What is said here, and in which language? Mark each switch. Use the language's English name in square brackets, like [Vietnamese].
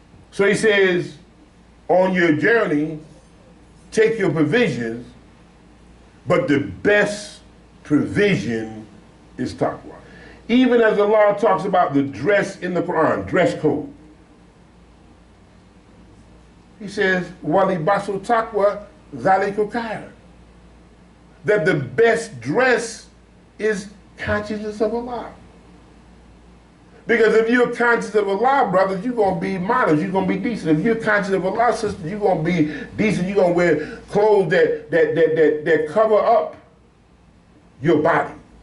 [English] So He says, on your journey, take your provisions, but the best provision is taqwa. Even as Allah talks about the dress in the Quran, dress code. [Arabic] He says, وَلِبَاسُ التَّقْوَى ذَلِكَ خَيْرٌ. [English] That the best dress is consciousness of Allah. Because if you're conscious of Allah, brothers, you're going to be modest, you're going to be decent. If you're conscious of Allah, sister, you're going to be decent, you're going to wear clothes that cover up your body.